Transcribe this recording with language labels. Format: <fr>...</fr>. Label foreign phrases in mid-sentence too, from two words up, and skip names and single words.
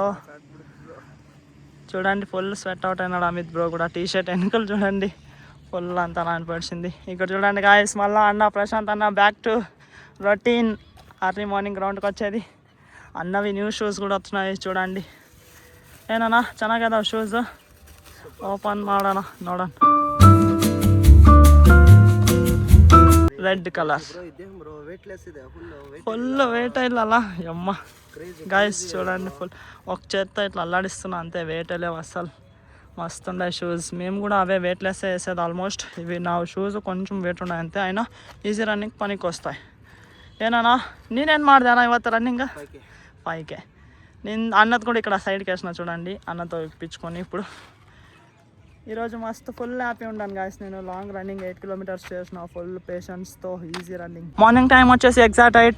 <te>చూడండి</te> <en>full sweat out</en> <te>అయినాడు అమిత్ బ్రో కూడా. టీషర్ట్ వెనుకలు చూడండి ఫుల్ అంతా నానిపడిచింది. ఇక్కడ చూడండి గాయస్ మళ్ళీ అన్న ప్రశాంత్ అన్న</te> <en>back to routine early morning</en> <te>గ్రౌండ్కి వచ్చేది. అన్నవి</te> <en>new shoes</en> <te>కూడా వచ్చినాయి చూడండి.</te> <kn>ಏನಣ್ಣ ಚೆನ್ನಾಗದಾವ ಶೂಸ್? ಓಪನ್ ಮಾಡೋಣ ನೋಡೋಣ.</kn> <en>red colour full weight</en> <te>ఇల్లಲ್ಲ యమ్మ గాయస్. చూడండి ఫుల్ ఒక చేత్తో ఇట్లా అల్లాడిస్తున్నా అంతే, వెయిట్ లేవు అస్సలు. మస్తు ఉండే షూస్. మేము కూడా అవే వెయిట్లెస్ వేసేది ఆల్మోస్ట్. ఇవి నా షూస్ కొంచెం వెయిట్ ఉన్నాయి అంతే, అయినా</te> <en>easy running</en> <te>పనికి వస్తాయి.</te> <kn>ಏನಣ್ಣ ನೀನೇನು ಮಾಡಿದೆ అన్న ಇವತ್ತು రన్నింగ్? 5K.</kn> <te>నేను అన్నది కూడా ఇక్కడ సైడ్కి వేసిన చూడండి, అన్నతో ఇప్పించుకొని. ఇప్పుడు ఈరోజు మస్తు</te> <en>full happy</en> <te>ఉన్నాను గాయస్. నేను</te> <en>long running 8 kilometres</en> <te>చేసిన ఫుల్ పేషెన్స్తో</te> <en>easy running. morning time</en> <te>వచ్చేసి ఎగ్జాక్ట్ 8.</te>